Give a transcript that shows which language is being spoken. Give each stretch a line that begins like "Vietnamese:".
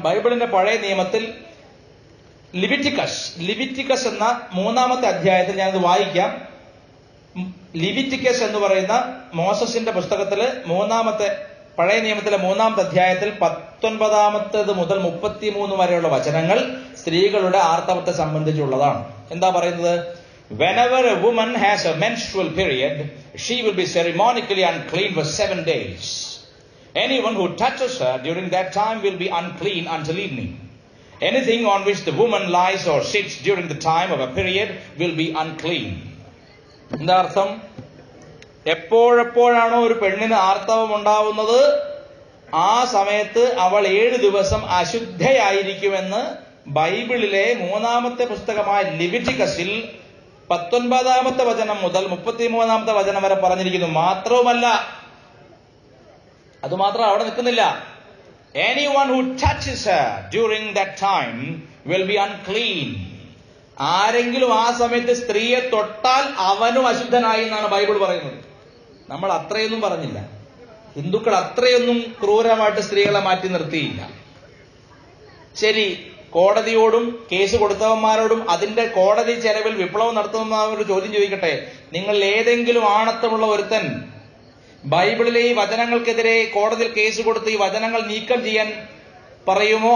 Malayalam: ബൈബിളിന്റെ പഴയ നിയമത്തിൽ ലിവിറ്റിക്കസ് എന്ന 3-ാമത്തെ അധ്യായത്തിൽ ഞാനത് വായിക്കാം. ലിവിറ്റിക്കസ് എന്ന് പറയുന്ന മോസസിന്റെ പുസ്തകത്തില് പഴയ നിയമത്തിലെ 3-ാമത്തെ അധ്യായത്തിൽ 19 മുതൽ 33 വരെയുള്ള വചനങ്ങൾ സ്ത്രീകളുടെ ആർത്തവത്തെ സംബന്ധിച്ചുള്ളതാണ്. എന്താ പറയുന്നത്?
English: Whenever a woman has a menstrual period, she will be ceremonically unclean for 7 days. Anyone who touches her during that time will be unclean until evening. Anything on which the woman lies or sits during the time of a period will be unclean.
Malayalam: എന്താ അർത്ഥം? എപ്പോഴെപ്പോഴാണോ ഒരു പെണ്ണിന് ആർത്തവം ഉണ്ടാവുന്നത് ആ സമയത്ത് അവൾ 7 ദിവസം അശുദ്ധയായിരിക്കുമെന്ന് ബൈബിളിലെ 3-ാമത്തെ പുസ്തകമായ ലിവിറ്റിക്കസിൽ 19-ാമത്തെ വചനം മുതൽ 33-ാമത്തെ വചനം വരെ പറഞ്ഞിരിക്കുന്നു. മാത്രവുമല്ല, അതുമാത്രം അവിടെ നിൽക്കുന്നില്ല.
English: Anyone who touches her during that time will be unclean.
Malayalam: ആരെങ്കിലും ആ സമയത്ത് സ്ത്രീയെ തൊട്ടാൽ അവനും അശുദ്ധനായി എന്നാണ് ബൈബിൾ പറയുന്നത്. നമ്മൾ അത്രയൊന്നും പറഞ്ഞില്ല. ഹിന്ദുക്കൾ അത്രയൊന്നും ക്രൂരമായിട്ട് സ്ത്രീകളെ മാറ്റി നിർത്തിയില്ല. ശരി, കോടതിയോടും കേസ് കൊടുത്തവന്മാരോടും അതിന്റെ കോടതി ചെലവിൽ വിപ്ലവം നടത്തുന്നവരോട് ചോദ്യം ചോദിക്കട്ടെ, നിങ്ങൾ ഏതെങ്കിലും ആണത്തമുള്ള ഒരുത്തൻ ബൈബിളിലെ ഈ വചനങ്ങൾക്കെതിരെ കോടതിയിൽ കേസ് കൊടുത്ത് ഈ വചനങ്ങൾ നീക്കം ചെയ്യാൻ പറയുമോ?